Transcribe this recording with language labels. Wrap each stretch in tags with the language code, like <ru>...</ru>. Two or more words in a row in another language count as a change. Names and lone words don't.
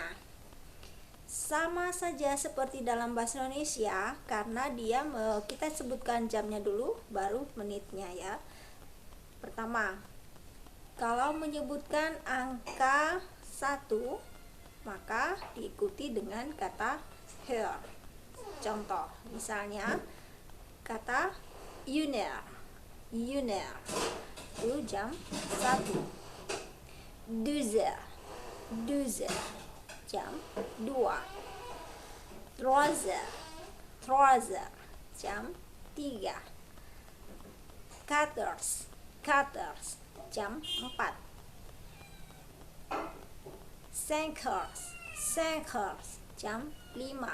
<id>Sama saja seperti dalam bahasa Indonesia, karena dia kita sebutkan jamnya dulu baru menitnya ya. Pertama, kalau menyebutkan angka 1, maka diikuti dengan kata heure. Contoh, misalnya kata</id> <fr>une heure</fr> <id>itu jam 1. 2 heures jam 2. 3 heures jam 3. 4 jam 4. 5 heures jam 5.</id>